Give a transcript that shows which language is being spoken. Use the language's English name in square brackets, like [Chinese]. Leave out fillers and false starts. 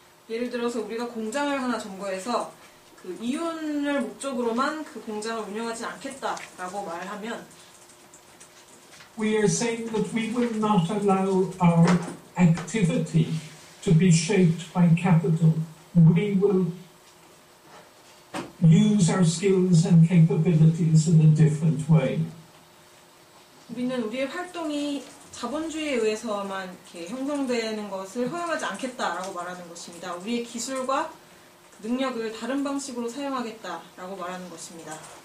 [Korean] 예를 들어서 우리가 공장을 하나 점거해서 그 이윤을 목적으로만 그 공장을 운영하지 않겠다라고 말하면 [English] We are saying that we will not allow our activity to be shaped by capital. We will use our skills and capabilities in a different way. [Korean] 우리는 우리의 활동이 자본주의에 의해서만 이렇게 형성되는 것을 허용하지 않겠다라고 말하는 것입니다. 우리의 기술과 능력을 다른 방식으로 사용하겠다라고 말하는 것입니다.